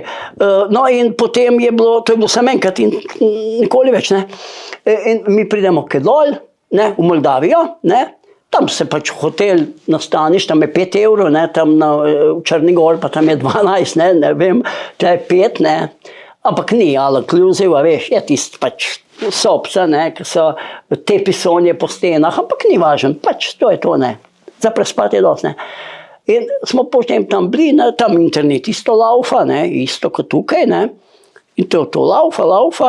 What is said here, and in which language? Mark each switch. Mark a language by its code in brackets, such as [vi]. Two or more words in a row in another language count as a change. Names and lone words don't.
[sl] No in potem je bilo, to je bilo samo enkrat in nikoli več, ne. In mi pridemo kaj dol, ne, v Moldavijo, ne, tam se pač hotel nastaniš, tam je 5 evrov, ne, tam v Črni gor, pa tam je 12, ne vem, to je 5, ne, ampak ni [en] all inclusive, [sl] a veš, je tist pač sobca, ne, ki so te pisonje po stenah, ampak ni važen, pač to je to, ne, za prespati je dosti, ne. In smo potem tam bili, ne, tam internet isto laufa, ne, isto kot tukaj, ne, in to laufa.